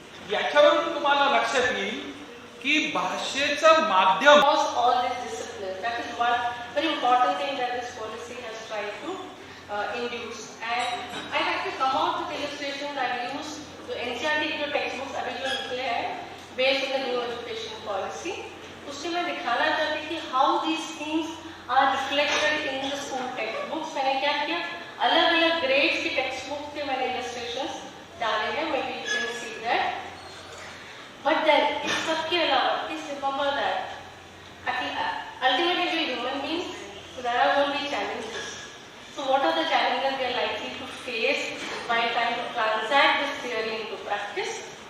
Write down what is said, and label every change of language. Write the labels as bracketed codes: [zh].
[mr] याच्यावरून तुम्हाला लक्षात येईल की भाषेचं माध्यम. [en] Across all these disciplines, that is one very important thing that this policy has tried to induce. And I'd like to come out with illustrations I used to NCERT [hi] के जो textbooks अभी जो निकले हैं [en] based on the new education policy, [hi] उससे मैं दिखाना चाहती कि [en] how these things are reflected in the school textbooks. [hi] मैंने क्या किया, अलग-अलग grades की textbooks के मैंने illustrations डाले हैं. [en] Maybe you can see that. But then, [hi] इस सब के अलावा, [en] please remember that ultimately we are human beings, so there are going to be challenges. So what are the challenges we are likely to face by trying to transact this theory into practice?